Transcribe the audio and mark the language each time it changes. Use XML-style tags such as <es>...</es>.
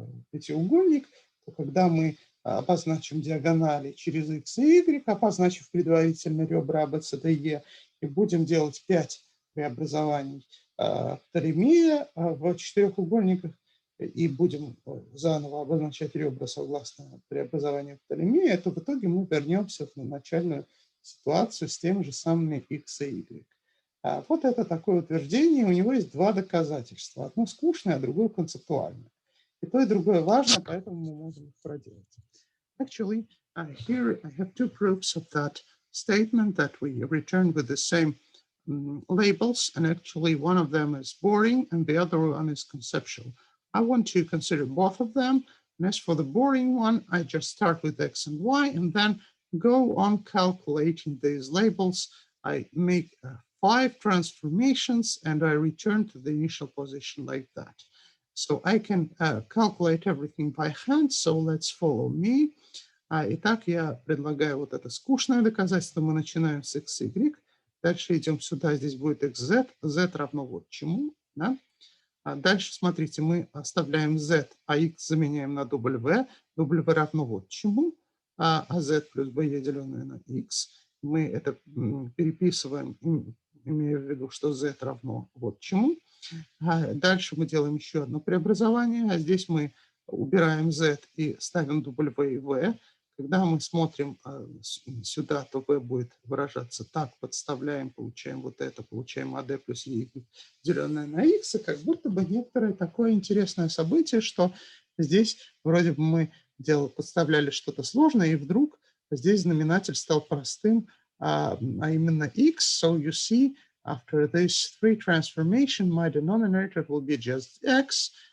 <ru>пятиугольник, то когда мы обозначим диагонали через x и y, обозначив предварительно ребра ABCDE, и будем делать 5 преобразований Птолемея в четырехугольниках, и будем заново обозначать ребра согласно преобразованию Птолемея, то в итоге мы вернемся в начальную ситуацию с теми же самыми x и y. Вот это такое утверждение, у него есть два доказательства. Одно скучное, а другое концептуальное. И то, и другое важно, поэтому мы можем их проделать.</ru> <en>Actually, here I have two proofs of that statement that we return with the same labels, and actually one of them is boring and the other one is conceptual. I want to consider both of them, and as for the boring one, I just start with x and y and then go on calculating these labels. I make 5 transformations and I return to the initial position like that. So I can calculate everything by hand, so let's follow me.</en> <ru>Итак, я предлагаю вот это скучное доказательство. Мы начинаем с x, y. Дальше идем сюда, здесь будет xz. z равно вот чему. Да? Дальше, смотрите, мы оставляем z, а x заменяем на w. W равно вот чему. А z плюс b, деленное на x. Мы это переписываем, имея в виду, что z равно вот чему. Дальше мы делаем еще одно преобразование, а здесь мы убираем z и ставим w и v. Когда мы смотрим сюда, то v будет выражаться так, подставляем, получаем вот это, получаем ad плюс e, деленное на x, и как будто бы некоторое такое интересное событие, что здесь вроде бы мы подставляли что-то сложное, и вдруг здесь знаменатель стал простым, а именно x.</ru> <en>So you see, after this 3 transformation, my denominator will be just x.</en>